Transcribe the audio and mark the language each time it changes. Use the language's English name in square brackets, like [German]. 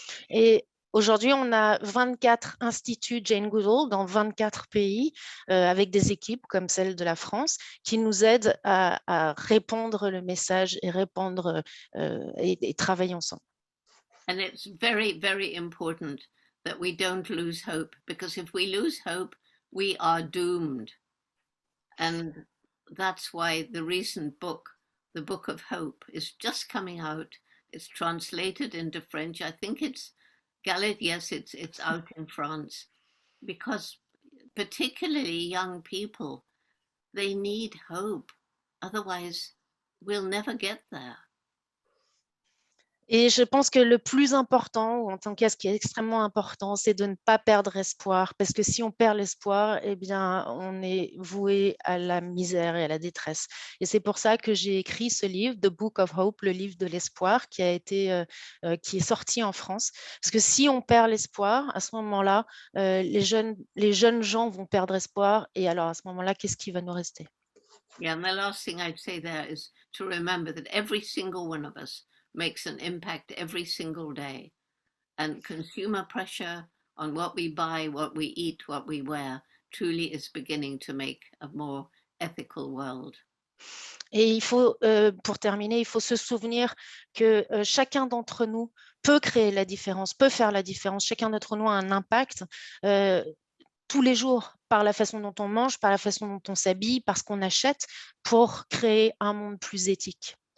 [French] Et aujourd'hui, on a 24 instituts Jane Goodall dans 24 pays avec des équipes comme celle de la France qui nous aident à répandre le message et répandre et travailler ensemble. [English] And it's very, very important that we don't lose hope, because if we lose hope, we are doomed. And that's why the recent book, The Book of Hope, is just coming out. It's translated into French. I think it's Galit. Yes, it's out in France, because particularly young people, they need hope. Otherwise, we'll never get there. [French] Et je pense que le plus important, ou en tant que ce qui est extrêmement important, c'est de ne pas perdre espoir. Parce que si on perd l'espoir, eh bien, on est voué à la misère et à la détresse. Et c'est pour ça que j'ai écrit ce livre, The Book of Hope, le livre de l'espoir, qui est sorti en France. Parce que si on perd l'espoir, à ce moment-là, les jeunes gens vont perdre espoir. Et alors, à ce moment-là, qu'est-ce qui va nous rester? [English] Yeah, and the last thing I'd say there is to remember that every single one of us makes an impact every single day. And consumer pressure on what we buy, what we eat, what we wear, truly is beginning to make a more ethical world. [French] Et il faut, pour terminer, il faut se souvenir que chacun d'entre nous peut créer la différence, peut faire la différence. Chacun d'entre nous a un impact tous les jours par la façon dont on mange, par la façon dont on s'habille, par ce qu'on achète pour créer un monde plus éthique.